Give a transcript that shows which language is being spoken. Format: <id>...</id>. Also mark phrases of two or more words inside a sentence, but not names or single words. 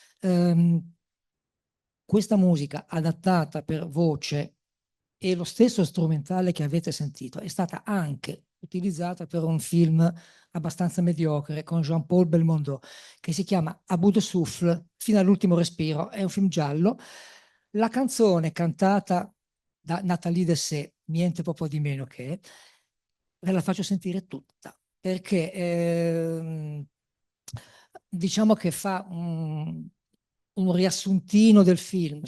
<it>Questa musica adattata per voce e lo stesso strumentale che avete sentito è stata anche utilizzata per un film abbastanza mediocre con Jean-Paul Belmondo che si chiama A bout de souffle, fino all'ultimo respiro. È un film giallo. La canzone cantata da Nathalie Dessay, niente proprio di meno che, ve la faccio sentire tutta, perché diciamo che fa un riassuntino del film.</it>